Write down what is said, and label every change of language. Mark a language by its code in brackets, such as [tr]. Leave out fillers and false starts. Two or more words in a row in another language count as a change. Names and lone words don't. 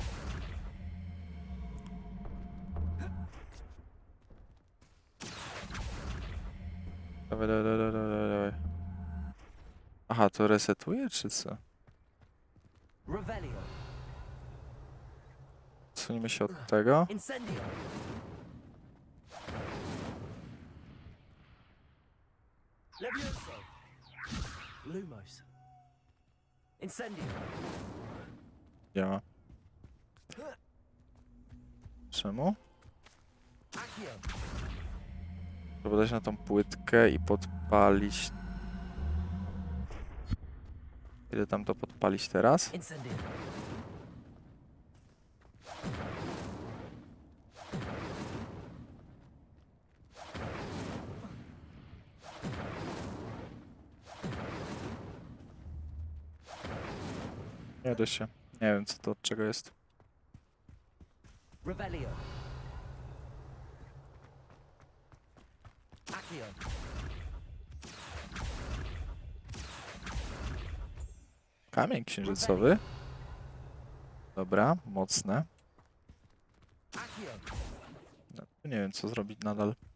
[pl] Dawaj, dawaj, dawaj, dawaj, dawaj. Aha, to resetuje, czy co? Revelio. Odsunimy się od tego. Incendio. Levioso. Lumos. Incendio. Działa. Czemu? Accio. Trzeba dać na tą płytkę i podpalić. Ile tam to podpalić teraz? Incendio. Nie da się. Nie wiem, co to od czego jest. Revelio. Accio. Kamień księżycowy. Dobra, mocne. Accio. No, nie wiem, co zrobić nadal.